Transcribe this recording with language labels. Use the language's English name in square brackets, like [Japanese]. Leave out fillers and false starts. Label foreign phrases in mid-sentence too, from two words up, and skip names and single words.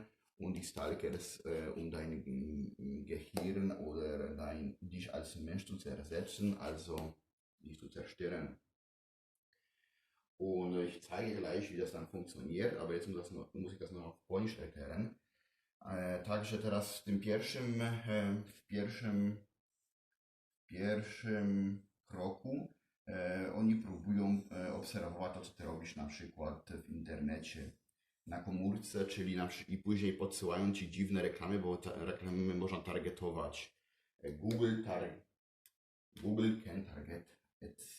[German] Und die Stalkers, um dein Gehirn oder dich als Mensch zu ersetzen, also dich zu zerstören. Und ich zeige gleich, wie das dann funkconiert, aber jetzt muss ich das noch auf Polnisch erklären. [Polish] Także teraz w tym pierwszym kroku oni próbują obserwować to, co ty robisz na przykład w internecie, na komórce, i później podsyłają ci dziwne reklamy, bo reklamy można targetować. [English] Google, Google can target ads.